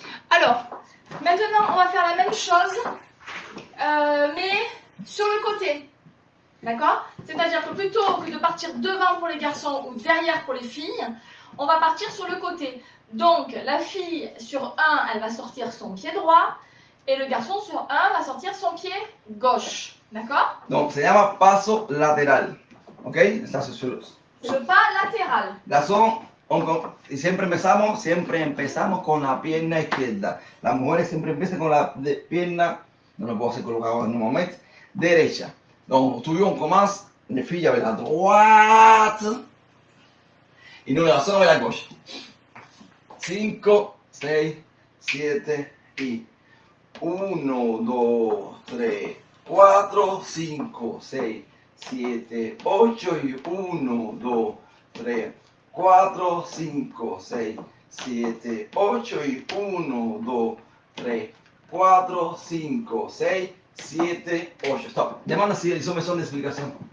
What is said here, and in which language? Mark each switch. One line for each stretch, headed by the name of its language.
French: Alors, maintenant on va faire la même chose, mais sur le côté. D'accord? C'est-à-dire que plutôt que de partir devant pour les garçons ou derrière pour les filles, on va partir sur le côté. Donc, la fille sur 1, elle va sortir son pied droit et le garçon sur 1 va sortir son pied gauche. D'accord?
Spanish: Donc, se llama paso lateral. ¿Ok? Está
French: Le pas latéral.
Spanish: Razón, y siempre empezamos con la pierna izquierda. Las mujeres siempre empiezan con la pierna, no lo puedo hacer colocado en un momento, derecha.
French: Donc, toujours on commence, les filles avec la droite, et nous la garçons avec la gauche.
Spanish: 5, 6, 7, y 1, 2, 3, 4, 5, 6, 7, 8, y 1, 2, 3, 4, 5, 6, 7, 8, y 1, 2, 3, 4, 5, 6, 7, 8. Stop.
French: Demande si ils ont besoin d'explication.